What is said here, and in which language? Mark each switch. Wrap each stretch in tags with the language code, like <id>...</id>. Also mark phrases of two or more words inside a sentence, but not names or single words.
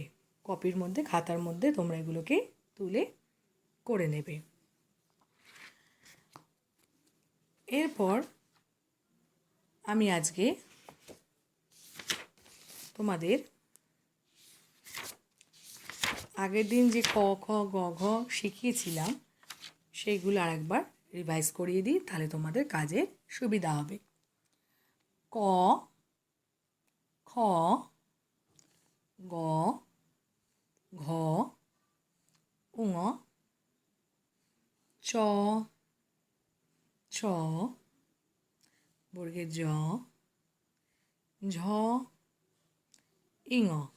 <bn>কপির মধ্যে, খাতার মধ্যে তোমরা এগুলোকে তুলে করে নেবে। এরপর আমি আজকে তোমাদের আগের দিন যে ক, খ, গ, ঘ শিখিয়েছিলাম সেইগুলো আরেকবার রিভাইজ করিয়ে দিই, তাহলে তোমাদের কাজের সুবিধা হবে। ক, খ, গ, ঘ, উঙ, চ, ছ, বর্গের জ, ঝ, ইঙ,</bn>